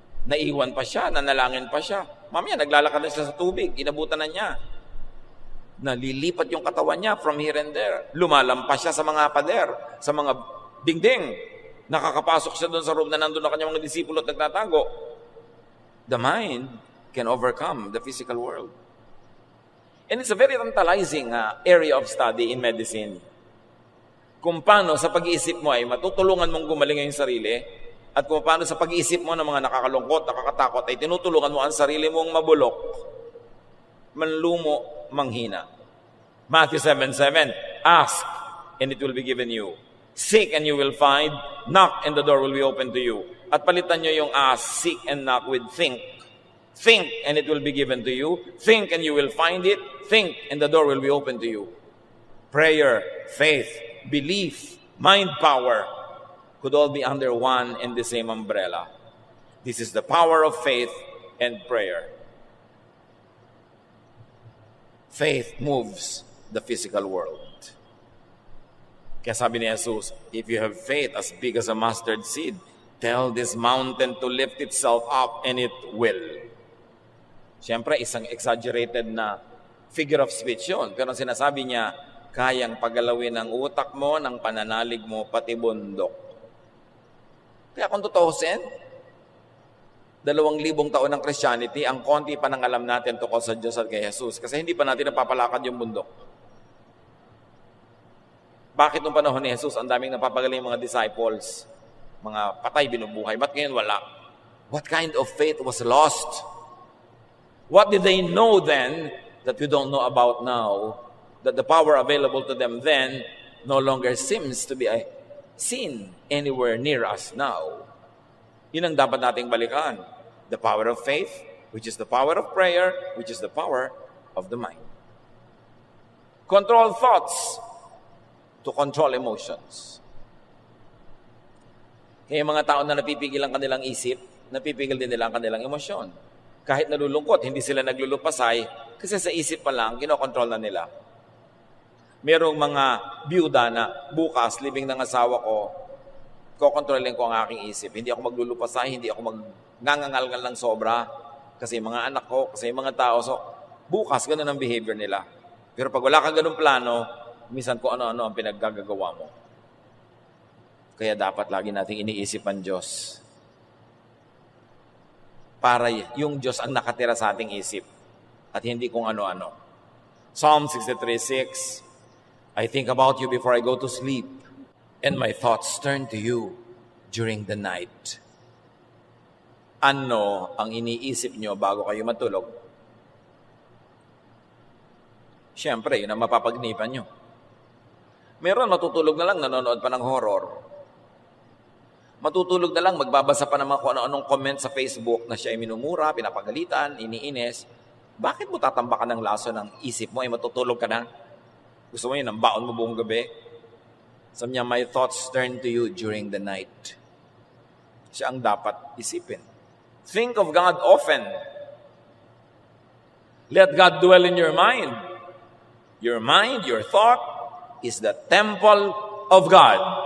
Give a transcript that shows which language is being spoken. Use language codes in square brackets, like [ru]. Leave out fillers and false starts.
[tl] Naiwan pa siya, nanalangin pa siya. Mamaya, naglalakad na siya sa tubig, inabutan na niya. Nalilipat yung katawan niya [en] from here and there. [tl] Lumalampas siya sa mga pader, sa mga dingding. Nakakapasok siya doon sa room na nandun na kanyang mga disipulo at nagtatago. [en] The mind can overcome the physical world. And it's a very tantalizing area of study in medicine. [tl] Kung paano sa pag-iisip mo ay matutulungan mong gumaling ang sarili, at kung paano sa pag-iisip mo ng mga nakakalungkot, nakakatakot, ay tinutulungan mo ang sarili mong mabulok, manlumo, manghina. [en] Matthew 7:7, ask, and it will be given you. Seek, and you will find. Knock, and the door will be open to you. [tl] At palitan nyo yung [en] ask, seek, and knock with think. Think, and it will be given to you. Think, and you will find it. Think, and the door will be open to you. Prayer, faith, belief, mind power could all be under one and the same umbrella. This is the power of faith and prayer. Faith moves the physical world. [tl] Kaya sabi ni Jesus, [en] if you have faith as big as a mustard seed, tell this mountain to lift itself up and it will. [tl] Siyempre, isang exaggerated na figure of speech yun. Pero sinasabi niya, kayang pagalawin ng utak mo, ng pananalig mo, pati bundok. Kaya kung tutuusin, 2,000 taon ng Christianity, ang konti pa nang alam natin tungkol sa Diyos at kay Jesus. Kasi hindi pa natin napapalakad yung bundok. Bakit nung panahon ni Jesus, ang daming napapagaling mga disciples, mga patay binubuhay, ba't ngayon wala? [en] What kind of faith was lost? What did they know then that we don't know about now? That the power available to them then no longer seems to be seen anywhere near us now. [tl] Yun ang dapat nating balikan. [en] The power of faith, which is the power of prayer, which is the power of the mind. Control thoughts to control emotions. [tl] Kaya mga tao na napipigil ang kanilang isip, napipigil din nila ang kanilang emosyon. Kahit nalulungkot, hindi sila naglulupasay kasi sa isip pa lang, kinokontrol na nila. Merong mga byuda na bukas, libing ng asawa ko, kokontrolin ko ang aking isip. Hindi ako maglulupasay, hindi ako magngangangalgal ng sobra kasi mga anak ko, kasi mga tao. So, bukas, ganun ang behavior nila. Pero pag wala kang ganun plano, minsan kung ano-ano ang pinaggagawa mo. Kaya dapat lagi nating iniisip ang Diyos. Para yung Diyos ang nakatira sa ating isip at hindi kung ano-ano. [en] Psalm 63:6, I think about you before I go to sleep, and my thoughts turn to you during the night. [tl] Ano ang iniisip nyo bago kayo matulog? Siyempre, yun ang mapapagnipan nyo. Meron matutulog na lang, nanonood pa ng horror. Matutulog na lang, magbabasa pa naman kung ano-anong comment sa Facebook na siya ay minumura, pinapagalitan, iniinis. Bakit mo tatambakan ng laso ng isip mo ay matutulog ka na? Gusto mo yun, ang baon mo buong gabi? Sabi niya, [en] my thoughts turn to you during the night. [tl] Siya ang dapat isipin. [en] Think of God often. Let God dwell in your mind. Your mind, your thought, is the temple of God.